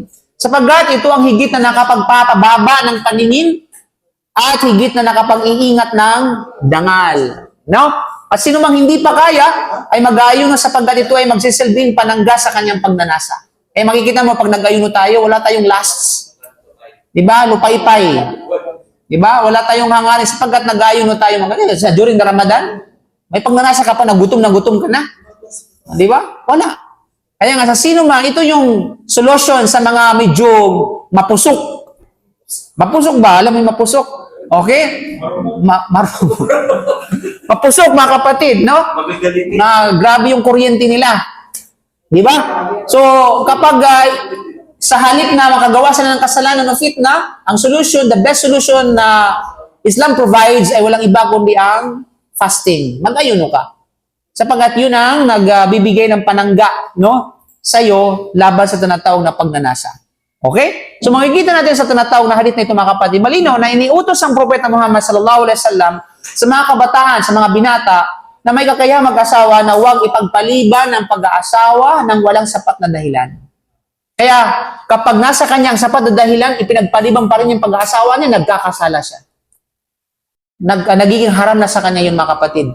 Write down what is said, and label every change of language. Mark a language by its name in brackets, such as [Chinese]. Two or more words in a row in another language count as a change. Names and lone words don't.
[Filipino] Sapagkat ito ang higit na nakapagpapababa ng paningin at higit na nakapag-iingat ng dangal. No? At sino mang hindi pa kaya, ay mag-ayuno sapagkat ito ay magsisilbing panangga sa kanyang pagnanasa. Eh makikita mo, pag nag-ayuno tayo, wala tayong lasts. Diba? Lupay-pay. Diba? Wala tayong hangarin sapagkat nag-ayuno tayo. [English] During the Ramadan, [Filipino] may pagnanasa ka pa, nagutom ka na. Diba? Wala. Kaya nga, sa sino man, ito yung solution sa mga medyo mapusok. Mapusok ba? Alam mo yung mapusok? Okay? Mapusok, mga kapatid, no? Na grabe yung kuryente nila. Di ba? So, kapag sa halip na makagawa sila ng kasalanan ng fitna, ang solution, [English] the best solution [Filipino] na Islam provides ay walang iba kundi ang fasting. Mag-ayuno ka. Sapagkat yun ang nagbibigay ng panangga, no? Sa'yo, laban sa tinatawag na pagnanasa. Okay? So, makikita natin sa tinatawag na hadith na ito, mga kapatid, malinaw na iniutos ang Propeta Muhammad [Arabic] صلى الله عليه وسلم [Filipino] sa mga kabataan, sa mga binata, na may kakayahang mag-asawa na huwag ipagpaliban ang pag-aasawa ng walang sapat na dahilan. Kaya, kapag nasa kanyang sapat na dahilan, ipinagpaliban pa rin yung pag-aasawa niya, nagkakasala siya. Nagiging haram na sa kanya yun, mga kapatid.